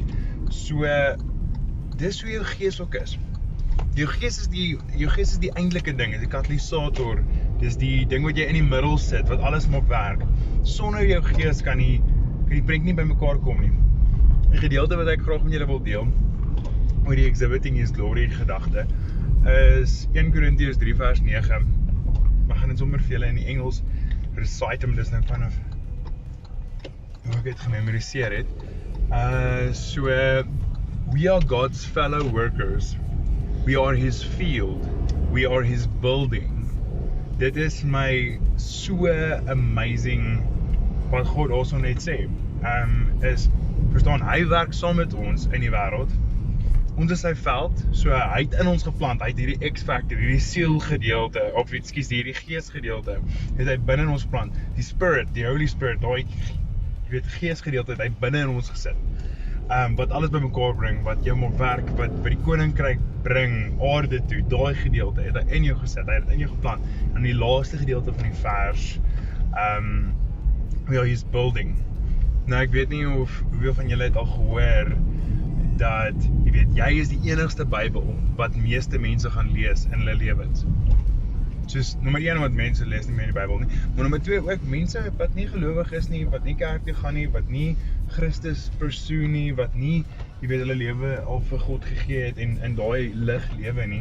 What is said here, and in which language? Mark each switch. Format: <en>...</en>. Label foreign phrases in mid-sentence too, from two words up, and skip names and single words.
<af>So, dis hoe jou gees ook is. Jou gees is die eintlike ding, die katalysator Dis die ding wat jy in die middel sit, wat alles maak werk. Sonder jou gees kan die prent nie by mekaar kom nie. 'n Gedeelte wat ek graag met julle wil deel, oor die</af> <en>exhibiting his glory</en> <af>gedagte, is 1 Korintiërs 3 vers 9. Maar gaan dit sommer vir julle in die Engels recite hom, dis nou vanaf hoe ek het gememoriseer het.</af> <en>So, we are God's fellow workers. We are his field. We are his building.</en> <af>Dit is my</af> <en>so amazing</en> <af>wat God also net sê. Is, verstaan, hy werk saam met ons in die wêreld. Ons is sy veld, so hy het in ons geplant, hy het hierdie X-factor, hierdie sielgedeelte, of ekskuus, hierdie geesgedeelte, het hy binne in ons plant. Die Spirit, die</af> <en>Holy Spirit,</en> <af>daai, jy weet, geesgedeelte het hy binne in ons gesit. Wat alles by mekaar bring, wat jou maak werk, wat die koninkryk bring, aarde toe, daai gedeelte het hy in jou gesit, hy het in jou geplant. En die laaste gedeelte van die vers,</af> <en>we are his building.</en> <af>Nou ek weet nie hoeveel van julle het al gehoor, dat, jy weet, jy is die enigste Bybel wat meeste mense gaan lees in hulle lewens. Soos, nommer 1, wat mense lees nie meer die Bybel nie, maar nommer 2 ook, mense wat nie gelowig is nie, wat nie kerk toe gaan nie, wat nie Christus persoon nie, wat nie, jy weet, hulle lewe al vir God gegee het en in daai lig lewe nie.</af>